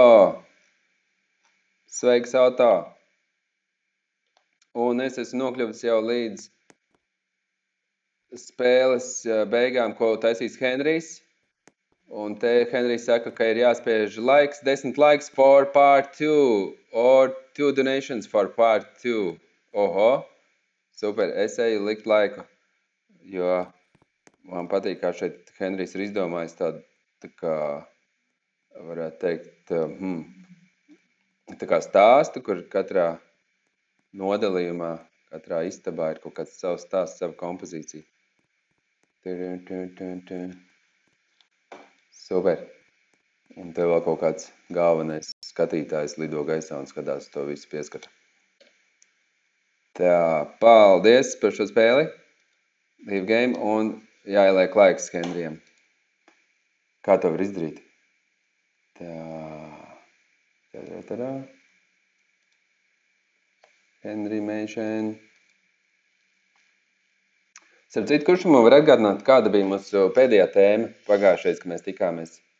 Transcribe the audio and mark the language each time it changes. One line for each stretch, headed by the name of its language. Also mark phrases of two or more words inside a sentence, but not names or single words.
Latvian: Sveiks, auto! Un es esmu nokļuvis jau līdz spēles beigām, ko taisīs Henrijs. Un te Henrijs saka, ka ir jāspiež laiks, 10 laiks
English: for part 2, or 2 donations for part 2.
Latvian: Oho, super, es eju likt laiku, jo man patīk, kā šeit Henrijs ir izdomājis tādu, tā kā, varētu teikt, tā kā stāstu, kur katrā nodalījumā, katrā istabā ir kaut kāds savs stāsts, sava kompozīcija. Super. Un tev vēl kaut kāds galvenais skatītājs lido gaisā un skatās to visu pieskatu. Tā, paldies par šo spēli.
English: Leave game
Latvian: un jāieliek laiks Henrijam. Kā to var izdarīt? Tā. Henrimation. Starp citu, kurš man var atgādināt, kāda bija mūsu pēdējā tēma pagājušais, kad mēs tikāmies?